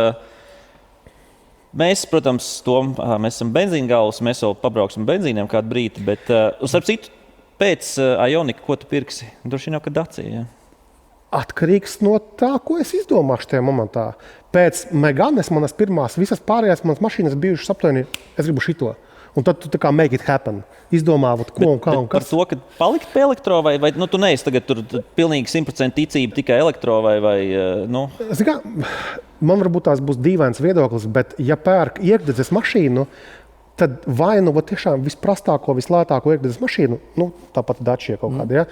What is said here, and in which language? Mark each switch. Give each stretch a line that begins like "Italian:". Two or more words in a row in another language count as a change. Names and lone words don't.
Latvian: Mēs, protams, mēs esam benzīngālis, mēs vēl pabrauksim benzīniem kādu brīdi, bet starp citu, pēc Ioniqa, ko tu pirksi? Droši vien jau, ka Dacia, ja? Atkarīgs no tā, ko es izdomāšu tajā momentā. Pēc Meganes manas pirmās, visas pārējās manas mašīnas bijušas aptuveni, es gribu šito. Un tad tu tā kā
English: make it happen.
Latvian: Izdomāvat, ko un kā un kas. Par to, ka palikt pie elektro vai tu neesi tagad tur pilnīgi 100% ticība tikai elektro vai Zini kā, man varbūt tās būs dīvains viedoklis, bet ja pērk iekšdedzes mašīnu, tad vai tiešām visprastāko, vislētāko iekšdedzes mašīnu, tāpat Dacia kaut kāda, ja?